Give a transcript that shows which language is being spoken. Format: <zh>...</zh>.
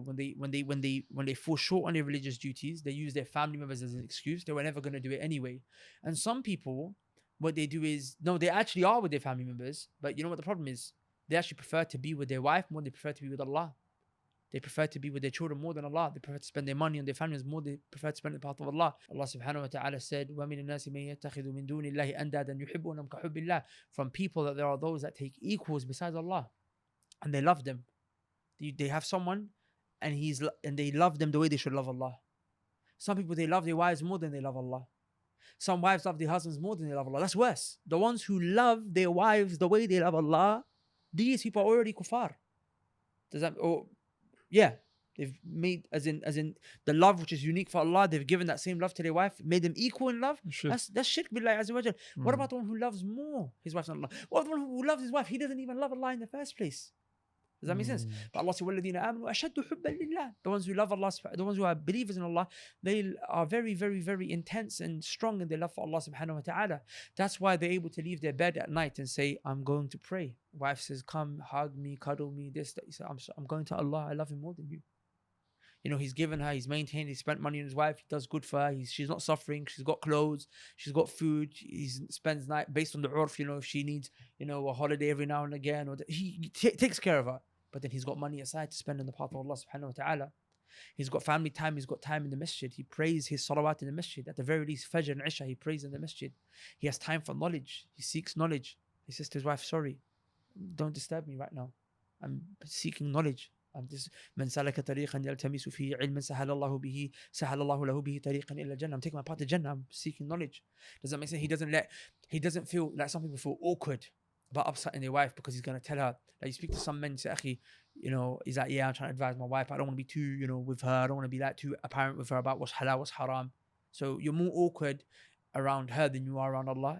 <en>When they fall short on their religious duties, they use their family members as an excuse. They were never going to do it anyway. And some people, what they do is, no, they actually are with their family members. But you know what the problem is? They actually prefer to be with their wife more than they prefer to be with Allah. They prefer to be with their children more than Allah. They prefer to spend their money on their families more than they prefer to spend it in the path of Allah.</en> <ar>Allah subhanahu wa ta'ala said, وَمِنَ النَّاسِ مَن يَتَّخِذُ مِن دُونِ اللَّهِ أَنْدَادًا يُحِبُّونَهُمْ كَحُبِّ اللَّهِ.</ar> <en>From people that there are those that take equals besides Allah. And they love them. They have someone and they love them the way they should love Allah. Some people, they love their wives more than they love Allah. some wives love their husbands more than they love Allah. That's worse. The ones who love their wives the way they love Allah, these people are already kuffar. Does that? Or yeah, they've made as in the love which is unique for Allah. They've given that same love to their wife, made them equal in love. That's shirk billahi azza wa jal. What about the one who loves more his wife than Allah? What about the one who loves his wife? He doesn't even love Allah in the first place. Does that make sense? But Allah says,</en> <ar>وَالَّذِينَ آمَنُوا أَشَدُّ حُبًّا لِلَّهِ.</ar> <en>The ones who love Allah, the ones who are believers in Allah, they are very, very, very intense and strong in their love for Allah subhanahu wa ta'ala. That's why they're able to leave their bed at night and say, I'm going to pray. Wife says, come, hug me, cuddle me, this, that. He said, I'm going to Allah. I love him more than you. You know, he's given her, he's maintained, he's spent money on his wife, he does good for her, she's not suffering, she's got clothes, she's got food, he spends night based on the urf, you know, if she needs, you know, a holiday every now and again, or he takes care of her. But then he's got money aside to spend in the path of Allah subhanahu wa ta'ala. He's got family time, he's got time in the masjid. He prays his salawat in the masjid. At the very least, Fajr and Isha, he prays in the masjid. He has time for knowledge. He seeks knowledge. He says to his wife, sorry, don't disturb me right now. I'm seeking knowledge. I'm just</en> <ar>من سلك طريقا يلتمس فيه علما سهل الله به سهل الله له به طريقا إلى الجنة.</ar> <en>I'm taking my path to Jannah. I'm seeking knowledge. Does that make sense? He doesn't feel like some people feel awkward about upsetting their wife because he's going to tell her. Like you speak to some men and say, Akhi, you know, he's like, yeah, I'm trying to advise my wife. I don't want to be too, you know, with her. I don't want to be like too apparent with her about what's halal, what's haram. So you're more awkward around her than you are around Allah.</en>